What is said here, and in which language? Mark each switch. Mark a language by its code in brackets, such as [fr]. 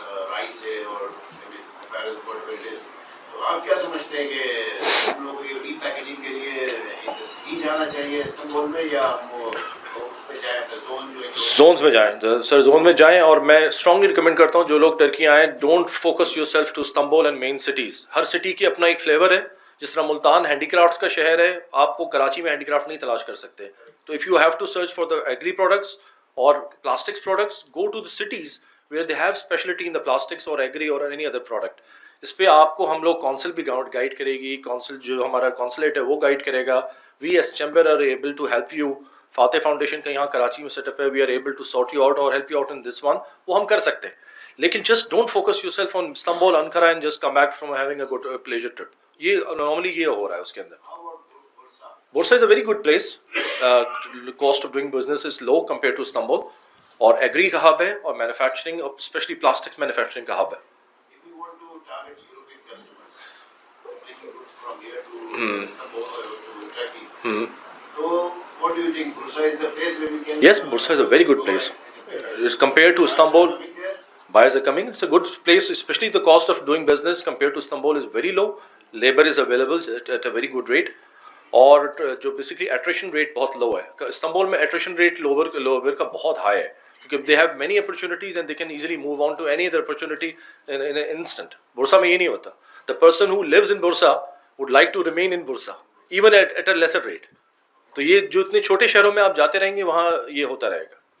[ur] Rice ہے اور تو آپ کیا سمجھتے ہیں کہ ہم لوگ کو ری پیکیجنگ کے لیے سٹی جانا چاہیے استنبول میں, یا ہم اس پہ جائیں اپنے زونز میں جائیں؟ سر زون میں جائیں, اور میں اسٹرانگلی ریکمینڈ کرتا ہوں جو لوگ ٹرکی آئیں, [en] Don't focus yourself to Istanbul and main cities. [ur] Hare city کی اپنا ایک فلیور ہے. جس طرح ملتان ہینڈی کرافٹس کا شہر ہے, آپ کو کراچی میں ہینڈی کرافٹ نہیں تلاش کر سکتے. تو [en] If you have to search for the agri products, اور plastics products go to the cities where they have speciality in the plastics اور agri اور any other product. [ur] اس پہ آپ کو ہم لوگ کونسل بھی گائیڈ کرے گی, کونسل جو ہمارا کونسلیٹ ہے وہ گائیڈ کرے گا. [en] We as chamber are able to help you. Fatih foundation [ur] کا یہاں کراچی میں سیٹ اپ ہے, [en] We are able to sort you out اور help you out in this one. [ur] وہ ہم کر سکتے ہیں, لیکن [en] Just don't focus yourself on Istanbul, Ankara and just come back from having a good pleasure trip. [ur] یہ normally یہ ہو رہا ہے اس کے اندر. [en] Bursa is a very good place. Cost of doing business is low compared to Istanbul. [ur] اور agri کا hub ہے اور manufacturing اور اسپیشلی پلاسٹک مینوفیکچرنگ کا ہب ہے. [en] If we want to target European customers, taking goods from here to Istanbul or to Turkey, so what do you think? Bursa is the place where we can? Yes, Bursa is a very good place. Compared to Istanbul, buyers are coming. It's a good place, especially the cost of doing business compared to Istanbul is very low. Labor is available at a very good rate. [ur] اور جو basically iteration rate بہت لو ہے. Istanbul میں iteration rate lower کا بہت high ہے, کیونکہ [en] They have many opportunities and they can easily move on to any other opportunity in an instant. [ur] بورسا میں یہ نہیں ہوتا. [en] The person who lives in Bursa would like to remain in Bursa even at a lesser rate. [ur] تو یہ جو اتنے چھوٹے شہروں میں آپ جاتے رہیں گے وہاں یہ ہوتا رہے گا.